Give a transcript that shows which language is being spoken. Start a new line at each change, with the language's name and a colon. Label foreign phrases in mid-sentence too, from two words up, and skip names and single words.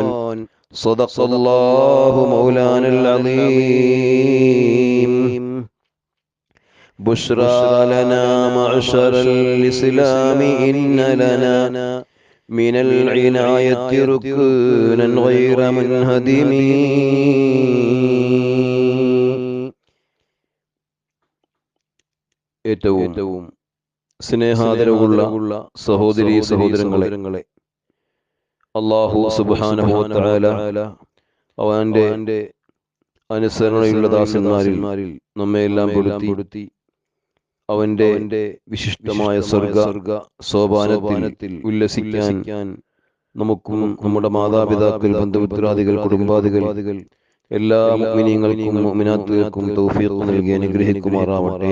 Arabic: صدق الله مولانا العظيم. بشرى لنا معشر الإسلام إن لنا من العناية ركنا غير منهدم.
Malayalam: ഏറ്റവും സ്നേഹാദരവുള്ള സഹോദരീ സഹോദരങ്ങളെ, അല്ലാഹു
Arabic: سبحانه و
Malayalam: തആല അവന്റെ അനുസരണയുള്ള ദാസന്മാരിൽ നമ്മെല്ലാം പെടുത്തി അവന്റെ വിശിഷ്ടമായ സ്വർഗ സോപാനത്തിൽ ഉല്ലസിക്കാൻ നമുക്കും നമ്മുടെ മാതാപിതാക്കൾ, ബന്ധുമിത്രാദികൾ, കുടുംബാദികൾ എല്ലാ മുഅ്മിനീങ്ങൾക്കും മുഅ്മിനാത്തുകൾക്കും തൗഫീഖ് നൽകി അനുഗ്രഹിക്കുമാറാവട്ടെ.